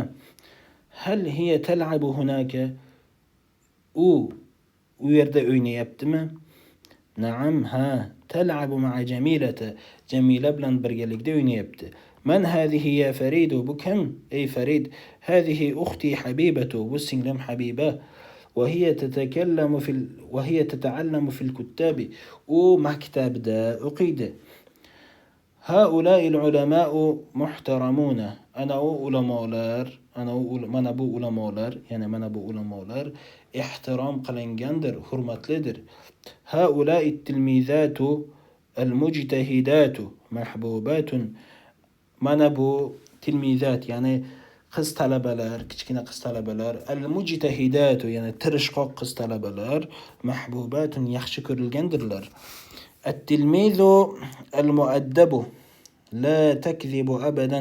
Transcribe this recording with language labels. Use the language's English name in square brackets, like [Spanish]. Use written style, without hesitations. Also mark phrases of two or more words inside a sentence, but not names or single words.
[Arabic] هل هي تلعب هناك? [Uzbek] U yerda o'ynayaptimi? [Arabic] Na'am, ha. تلعب مع جميلة. [Uzbek] Jamila bilan birgalikda o'ynayapti. [Arabic] من هذه يا فريد? [Uzbek] Bu kim? Ey Farid. [Arabic] هذه أختي حبيبة. [Uzbek] Bu singlim Habiba. [Arabic] وهي تتعلم في الكتاب. [Uzbek] maktabda o'qiydi. [Arabic] هؤلاء العلماء محترمون. [Uzbek] أنا bu ulamalar ihtirom qilingandir, hurmatlidir. [Arabic] هؤلاء التلميذات المجتهدات محبوبات. [Uzbek] Mana bu tilmizat, ya'ni qiz talabalar, kichkina qiz talabalar, al-mujtahidatu, ya'ni tirishqoq qiz talabalar, mahbubatun, yaxshi ko'rilgandirlar. [Arabic] التلميذ المؤدب لا يكذب أبدا.